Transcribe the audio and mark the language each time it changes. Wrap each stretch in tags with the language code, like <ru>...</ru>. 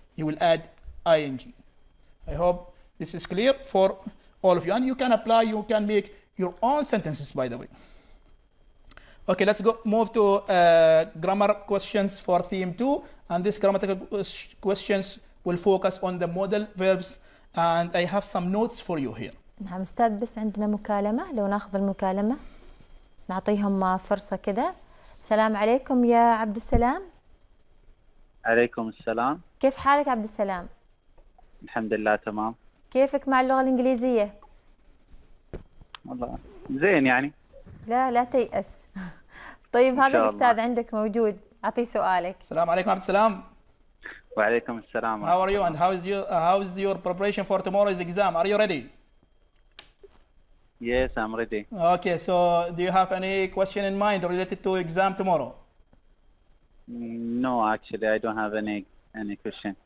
<en>You will add ing. I hope this is clear for all of you. And you can apply, you can make your own sentences, by the way. Okay, let's move to grammar questions for theme 2. And these grammatical questions will focus on the modal verbs. And I have some notes for you here.</en> <ar>نعم أستاذ، بس عندنا مكالمة، لو ناخذ المكالمة نعطيهم فرصة كده. السلام عليكم يا عبد السلام. عليكم السلام. كيف حالك عبد السلام؟ الحمد لله تمام. كيفك مع اللغة الإنجليزية؟ والله زين يعني. لا تيأس. طيب هذا الأستاذ عندك موجود، أعطيه سؤالك. السلام عليكم عبد السلام. وعليكم السلام.</ar> <en>How are you and how is your preparation for tomorrow's exam? Are you ready? Yes, I'm ready. Okay, so do you have any question in mind related to exam tomorrow? No, actually, I don't have any question.</en>